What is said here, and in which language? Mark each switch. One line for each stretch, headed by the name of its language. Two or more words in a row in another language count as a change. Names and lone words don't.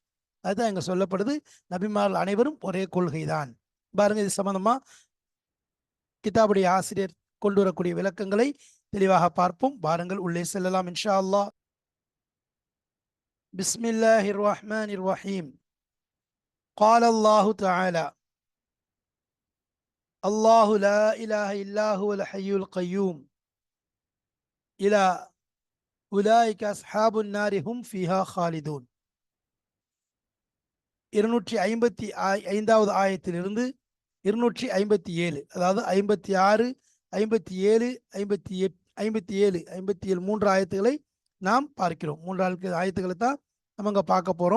Tamil: அதுதான் இங்க சொல்லப்படுது, நபிமார்கள் அனைவரும் ஒரே கொள்கை தான். பாருங்க, இது சம்பந்தமா கிதாபுடைய ஆசிரியர் கொண்டு வரக்கூடிய விளக்கங்களை தெளிவாக பார்ப்போம். பாருங்கள், உள்ளே செல்லலாம்
Arabic: إن شاء الله. بسم الله الرحمن الرحيم. قال الله تعالى الله لا إله إلا هو الحي القيوم إلى أولئك أصحاب النار هم فيها خالدون.
Tamil: 255வது ஆயத்திலிருந்து 257, அதாவது 56, 57, 58, 57, 57 3 ஆயத்துக்களை நாம் பார்க்கிறோம். 3 ஆயத்துக்களை தான் நம்ம இங்க பார்க்க போறோம்.